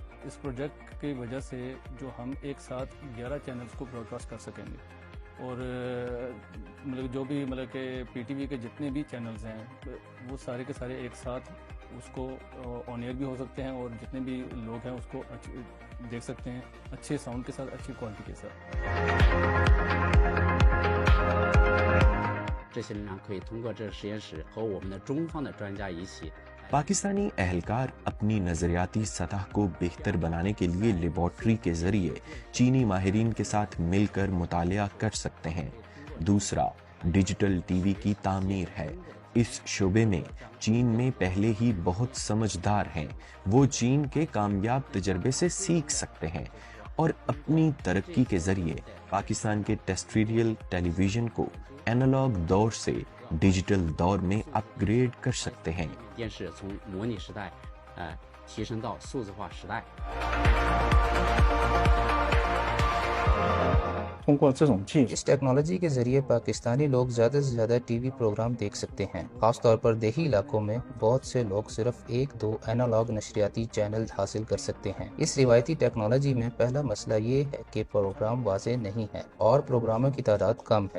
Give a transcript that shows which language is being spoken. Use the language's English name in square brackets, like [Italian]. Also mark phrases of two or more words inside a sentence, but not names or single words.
[Urdu] اس پروجیکٹ کی وجہ سے جو ہم ایک ساتھ 11 چینلز کو براڈ کاسٹ کر سکیں گے، اور مطلب جو بھی مطلب کہ پی ٹی وی کے جتنے بھی چینلز ہیں وہ سارے کے سارے ایک ساتھ اس کو [English] on air [Urdu] بھی ہو سکتے ہیں اور جتنے بھی لوگ ہیں اس کو دیکھ سکتے ہیں اچھے ساؤنڈ کے ساتھ اچھی کوالٹی کے ساتھ. [Chinese] 这些力量可以通过这个实验室和我们的中方的专家一起 [Urdu] پاکستانی اہلکار اپنی نظریاتی سطح کو بہتر بنانے کے لیے لیبارٹری کے ذریعے چینی ماہرین کے ساتھ مل کر مطالعہ کر سکتے ہیں. دوسرا ڈیجیٹل ٹی وی کی تعمیر ہے. اس شعبے میں چین میں پہلے ہی بہت سمجھدار ہیں. وہ چین کے کامیاب تجربے سے سیکھ سکتے ہیں اور اپنی ترقی کے ذریعے پاکستان کے [English] terrestrial television [Urdu] کو اینالاگ دور سے ڈیجیٹل دور میں اپ گریڈ کر سکتے ہیں. [Chinese] 电视从模拟时代提升到数字化时代。通过这种技术， [Urdu] اس ٹیکنالوجی کے ذریعے پاکستانی لوگ زیادہ سے زیادہ ٹی وی پروگرام دیکھ سکتے ہیں. خاص طور پر دیہی علاقوں میں بہت سے لوگ صرف 1-2 اینالاگ نشریاتی چینل حاصل کر سکتے ہیں. اس روایتی ٹیکنالوجی میں پہلا مسئلہ یہ ہے کہ پروگرام واضح نہیں ہے اور پروگراموں کی تعداد کم ہے.